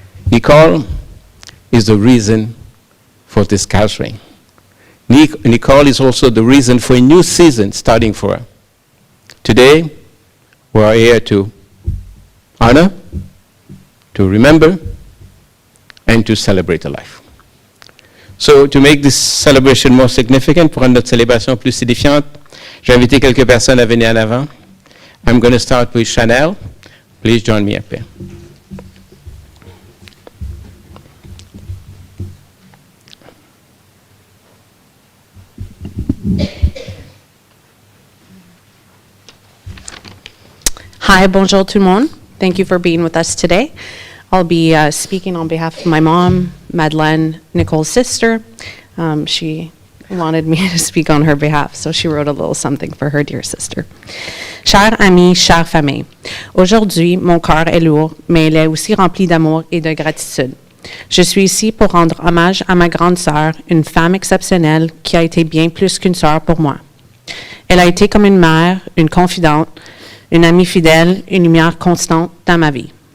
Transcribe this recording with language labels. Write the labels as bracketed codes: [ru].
[en] Nicole is the reason for this gathering. Nicole is also the reason for a new season starting for her. Today, we are here to honor, to remember, and to celebrate her life. So, to make this celebration more significant, [fr] pour rendre notre célébration plus signifiante, j'ai invité quelques personnes à venir en avant. [en] I'm going to start with Chanel. Please join me up here. [fr] Hi, bonjour tout le monde. [en] Thank you for being with us today. I'll be speaking on behalf of my mom, Madeleine, Nicole's sister. She wanted me to speak on her behalf, so she wrote a little something for her dear sister. [fr] Chers amis, chère famille, aujourd'hui, mon cœur est lourd, mais il est aussi rempli d'amour et de gratitude. Je suis ici pour rendre hommage à ma grande sœur, une femme exceptionnelle qui a été bien plus qu'une sœur pour moi. Elle a été comme une mère, une confidente, une amie fidèle, une lumière constante dans ma vie.